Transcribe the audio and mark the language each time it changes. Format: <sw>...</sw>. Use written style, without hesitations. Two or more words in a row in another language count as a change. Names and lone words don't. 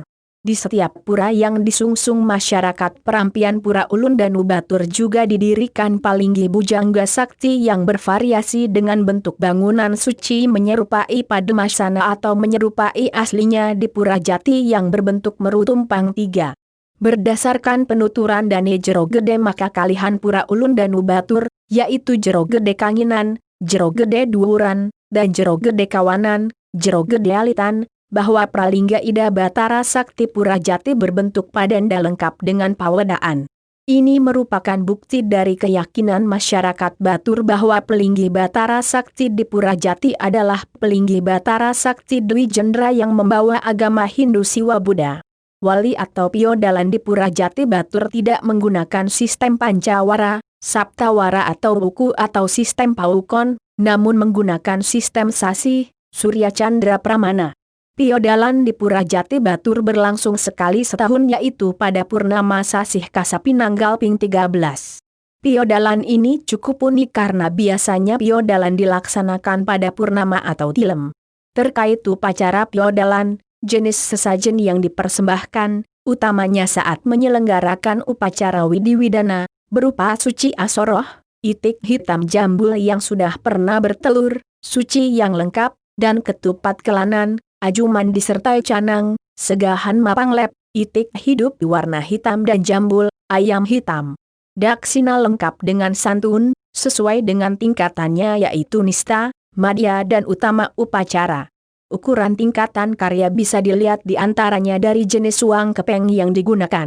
<id>Di setiap pura yang disungsung masyarakat perampian Pura Ulun Danu Batur juga didirikan palinggi Bujangga Sakti yang bervariasi dengan bentuk bangunan suci menyerupai Padmasana atau menyerupai aslinya di Pura Jati yang berbentuk meru tumpang tiga. Berdasarkan penuturan Dane Jero Gede maka kalihan Pura Ulun Danu Batur, yaitu Jero Gede Kanginan, Jero Gede Duuran, dan Jero Gede Kawanan, Jero Gede Alitan, bahwa Pralingga Ida Batara Sakti Pura Jati berbentuk padanda lengkap dengan pawedaan. Ini merupakan bukti dari keyakinan masyarakat Batur bahwa Pelinggi Batara Sakti di Pura Jati adalah Pelinggi Batara Sakti Dwi Jendra yang membawa agama Hindu Siwa Buddha. Wali atau piodalan di Pura Jati Batur tidak menggunakan sistem Pancawara, Saptawara atau buku atau sistem Paukon, namun menggunakan sistem Sasi, Surya Chandra Pramana. Piodalan di Pura Jati Batur berlangsung sekali setahun yaitu pada Purnama Sasih Kasapinanggal Ping 13. Piodalan ini cukup unik karena biasanya piodalan dilaksanakan pada Purnama atau Tilem. Terkait upacara piodalan, jenis sesajen yang dipersembahkan, utamanya saat menyelenggarakan upacara Widiwidana, berupa suci asoroh, itik hitam jambul yang sudah pernah bertelur, suci yang lengkap, dan ketupat kelanan, ajuman disertai canang, segahan mapanglep, itik hidup warna hitam dan jambul, ayam hitam. Daksina lengkap dengan santun, sesuai dengan tingkatannya yaitu nista, madya dan utama upacara. Ukuran tingkatan karya bisa dilihat di antaranya dari jenis uang kepeng yang digunakan.</id>